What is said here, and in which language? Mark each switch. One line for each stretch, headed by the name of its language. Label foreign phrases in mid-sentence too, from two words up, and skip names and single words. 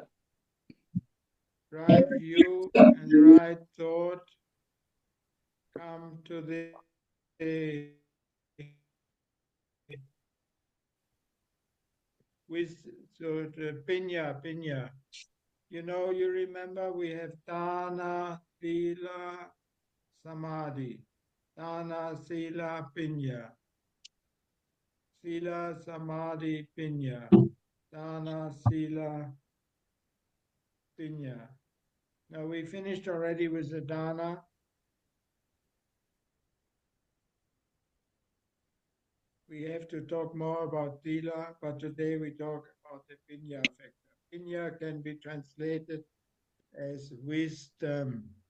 English: right view and right thought come to the with so the pinya. You know, you remember we have
Pali: dana, sila, samadhi. Dana, sila, pinya. Sila, samadhi, pinya. Dana, sila, pinya.
English: Now we finished already with the dana. We have to talk more about sila, but today we talk about the pinya factor. Pinya can be translated as wisdom.